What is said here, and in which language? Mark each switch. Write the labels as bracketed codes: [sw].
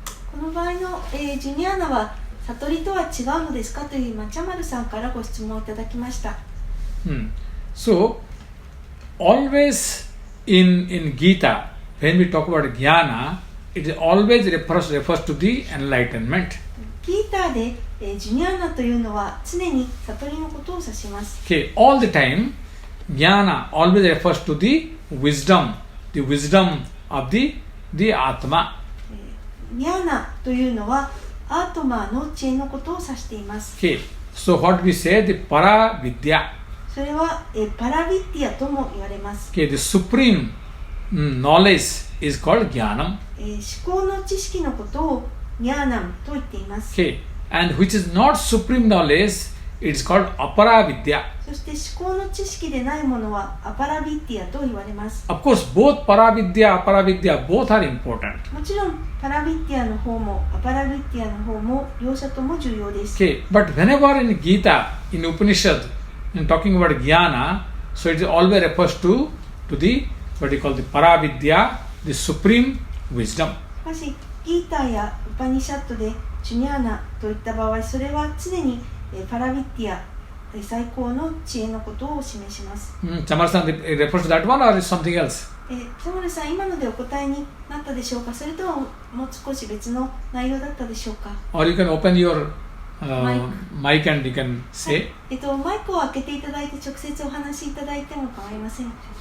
[ja] この場合の、ジュニアーナは悟りとは違うのですかというチャマルさんからご質問をいただきました。 [en] So, always in Gita, when we talk about jnana, it always refers to the enlightenment. [ja] ギーターで、ジュニアーナというのは常に悟りのことを指します。 [en] Okay, all the time, jnana always refers to the wisdom of the Atma. [ja] ニャーナというのはアートマーの知恵のことを指しています。 [en] Okay, so what we say, the Paravidya. [ja] それは、パラビッティアとも言われます。 [en] Okay, the supreme knowledge is called jnanam. [ja] 思考の知識のことをニャーナムと言っています。 [en] Okay, and which is not supreme knowledge, it is called Aparavidya. [ja] そして思考の知識でないものはアパラビッティアと言われます。 [en] Of course, both Paravidya, Aparavidya, both are important. [ja] もちろんパラビッティアの方もアパラビッティアの方も両者とも重要です。 [en] Okay, but whenever in Gita, in Upanishad, in talking about jnana, so it always refers to the what you call the Paravidya, the supreme wisdom. [ja] しかしギーターやウパニシャットでジュニャーナといった場合、それは常にパラビッティア、最高の知恵のことを示します。 [en] Chamar-san refers to that one or is something else? [ja] チャマルさん、今のでお答えになったでしょうか？それとももう少し別の内容だったでしょうか？ [en] Or you can open your mic and you can say. [ja] マイクを開けていただいて直接お話しいただいても構いません。